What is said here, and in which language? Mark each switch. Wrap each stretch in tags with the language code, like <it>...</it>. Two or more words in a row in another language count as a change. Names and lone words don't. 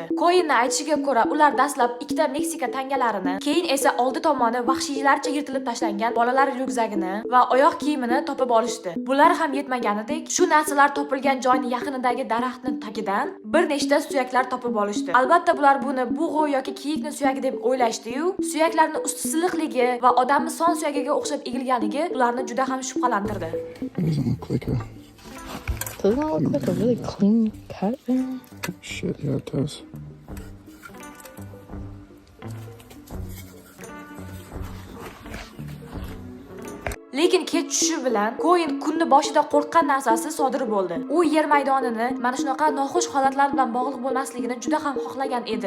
<uz>Coinning aytishiga ko'ra, ular dastlab ikkita Meksika tangalarini, keyin esa oldi tomoni vahshiylarcha yirtilib tashlangan bolalar ryukzagini va oyoq kiyimini topib olishdi. Bular ham yetmaganidek, shu narsalar topilgan joyning yaqinidagi daraxtning tagidan bir nechta suyaklar topib olishdi. Albatta bular buni bug'u yoki kiyikning suyagi deb o'ylashdi-yu, suyaklarning usti siliqligi va odamning son suyagiga o'xshab egilganligi ularni juda ham shubhalantirdi.</uz> <en>Doesn't look like a really clean cut. shit. Yeah, it does.</en> <uz>Lekin kech tushishi bilan Coin kunni boshida qo'rqqan narsasi sodir bo'ldi. U yer maydonini mana shunaqa noxush holatlar bilan bog'liq bo'lmasligini juda ham xohlagan edi.</uz>